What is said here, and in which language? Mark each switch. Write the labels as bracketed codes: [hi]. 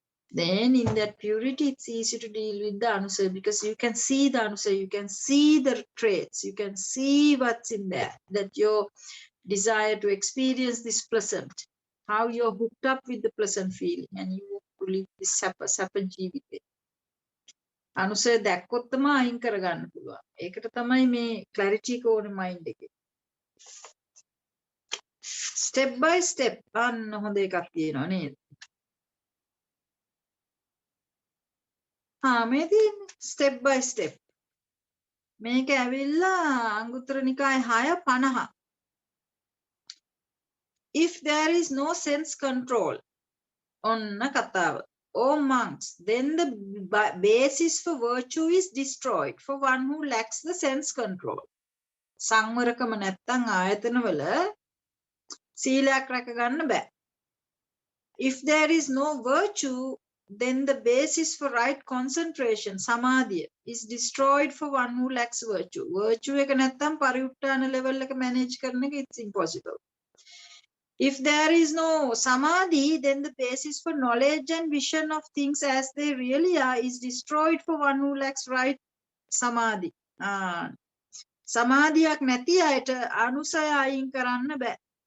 [en] Then in that purity, it's easy to deal with the Anusaya, because you can see the Anusaya, you can see the traits, you can see what's in there, that your desire to experience this pleasant, how you're hooked up with the pleasant feeling, and you want to live this sapa [si] ජීවිතේ. Anusaya දැක්කොත් තමයි අයින් කරගන්න පුළුවන්. ඒකට තමයි මේ clarity එක ඕනේ mind එකේ. [en] Step by step [si] අන්න හොඳ එකක් තියෙනවා නේද? මේ තියෙන්නේ [en] step by step. [si] මේක ඇවිල්ලා Anguttara Nikaya 6:50. [en] If there is no sense control on katha, O monks, then the basis for virtue is destroyed for one who lacks the sense control. [si] සංවරකම නැත්තම් ආයතනවල සීලයක් රැක ගන්න බෑ. [en] If there is no virtue, then the basis for right concentration, samadhi, is destroyed for one who lacks virtue. [si] Virtue එක නැත්තම් පරිඋත්ථාන level එක manage කරන එක [en] it's impossible. If there is no samadhi, then the basis for knowledge and vision of things as they really are is destroyed for one who lacks right samadhi. [si] සමාධියක් නැති අයට අනුසය අයින් කරන්න බෑ.